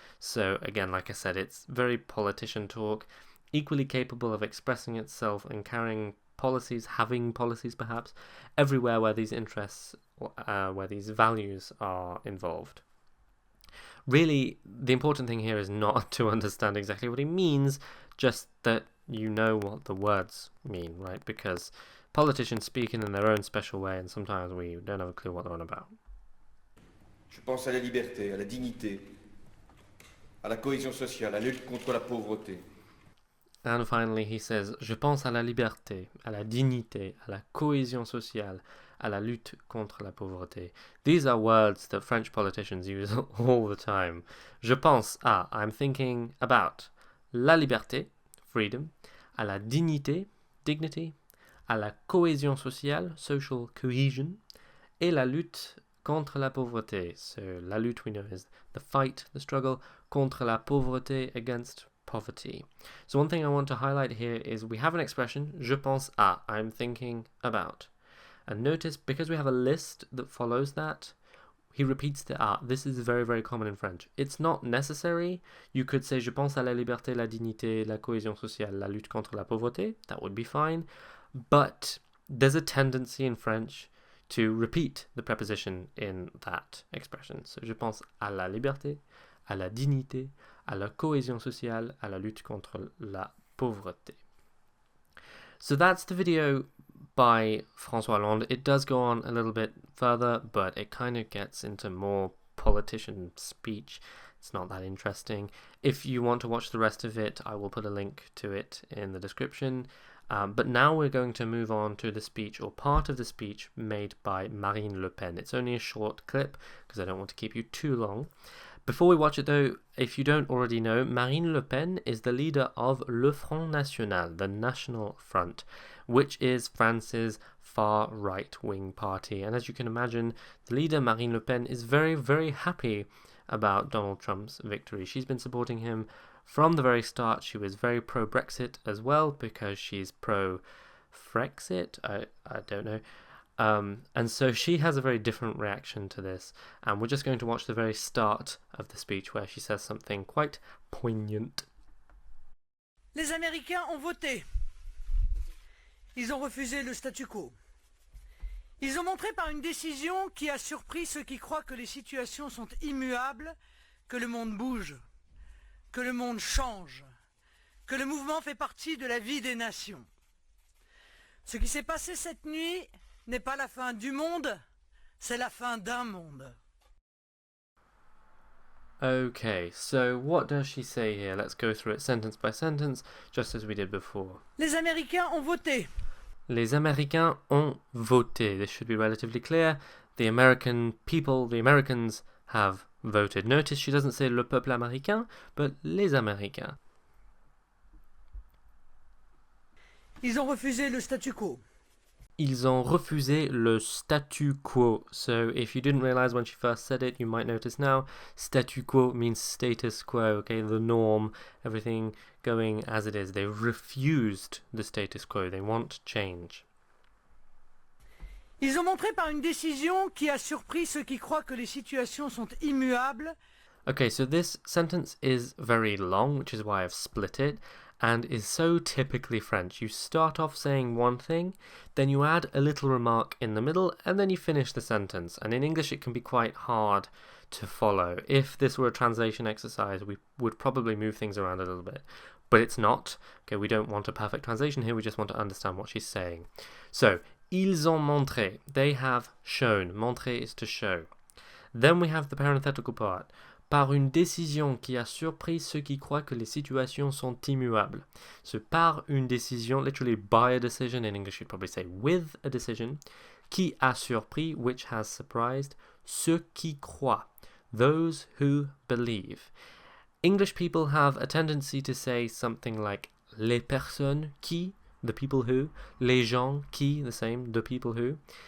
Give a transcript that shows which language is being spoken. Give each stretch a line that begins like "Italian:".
English: So again, like I said, it's very politician talk, equally capable of expressing itself and carrying policies, having policies perhaps, everywhere where these interests, where these values are involved. Really, the important thing here is not to understand exactly what he means, just that you know what the words mean, right? Because politicians speak in their own special way, and sometimes we don't have a clue what they're on about.
French: Je pense à la liberté, à la dignité, à la cohésion sociale, à la lutte contre la pauvreté.
English: And finally, he says,
French: je pense à la liberté, à la dignité, à la cohésion sociale, à la lutte contre la pauvreté.
English: These are words that French politicians use all the time. Je pense à, I'm thinking about, la liberté, freedom, à la dignité, dignity, à la cohésion sociale, social cohesion, et la lutte contre la pauvreté. So
French: la lutte,
English: we know, is the fight, the struggle,
French: contre la pauvreté,
English: against poverty. So one thing I want to highlight here is we have an expression,
French: je pense à,
English: I'm thinking about. And notice, because we have a list that follows that, he repeats the à. This is very, very common in French. It's not necessary. You could say,
French: je pense à la liberté, la dignité, la cohésion sociale, la lutte contre la pauvreté.
English: That would be fine. But there's a tendency in French to repeat the preposition in that expression.
French: So, je pense à la liberté, à la dignité, à la cohésion sociale, à la lutte contre la pauvreté.
English: So that's the video by François Hollande. It does go on a little bit further, but it kind of gets into more politician speech. It's not that interesting. If you want to watch the rest of it, I will put a link to it in the description. But now we're going to move on to the speech, or part of the speech, made by Marine Le Pen. It's only a short clip, because I don't want to keep you too long. Before we watch it though, if you don't already know, Marine Le Pen is the leader of Le Front National, the National Front, which is France's far right-wing party. And as you can imagine, the leader, Marine Le Pen, is very, very happy about Donald Trump's victory. She's been supporting him from the very start. She was very pro-Brexit as well, because she's pro-Frexit, I don't know. And so she has a very different reaction to this, and we're just going to watch the very start of the speech where she says something quite poignant.
French: Les Américains ont voté. Ils ont refusé le statu quo. Ils ont montré par une décision qui a surpris ceux qui croient que les situations sont immuables, que le monde bouge, que le monde change, que le mouvement fait partie de la vie des nations. Ce qui s'est passé cette nuit n'est pas la fin du monde, c'est la fin d'un monde.
English: Okay, so what does she say here? Let's go through it sentence by sentence, just as we did before.
French: Les Américains ont voté. Les Américains ont voté.
English: This should be relatively clear. The American people, the Americans, have voted. Notice she doesn't say
French: le peuple américain,
English: but
French: les Américains. Ils ont refusé le statu quo. Ils ont refusé le statu quo.
English: So if you didn't realize when she first said it, you might notice now, statu quo means status quo, okay, the norm, everything going as it is. They refused the status quo. They want change.
French: Ils ont montré par une décision qui a surpris ceux qui croient que les situations sont immuables.
English: Okay, so this sentence is very long, which is why I've split it, and is so typically French. You start off saying one thing, then you add a little remark in the middle, and then you finish the sentence. And in English, it can be quite hard to follow. If this were a translation exercise, we would probably move things around a little bit. But it's not. Okay, we don't want a perfect translation here, we just want to understand what she's saying. So,
French: ils ont montré.
English: They have shown. Montrer is to show. Then we have the parenthetical part.
French: Par une décision qui a surpris ceux qui croient que les situations sont immuables.
English: So
French: par une décision,
English: literally by a decision, in English you'd probably say with a decision,
French: qui a surpris,
English: which has surprised,
French: ceux qui croient,
English: those who believe. English people have a tendency to say something like
French: les personnes qui,
English: the people who,
French: les gens qui,
English: the same, the people who.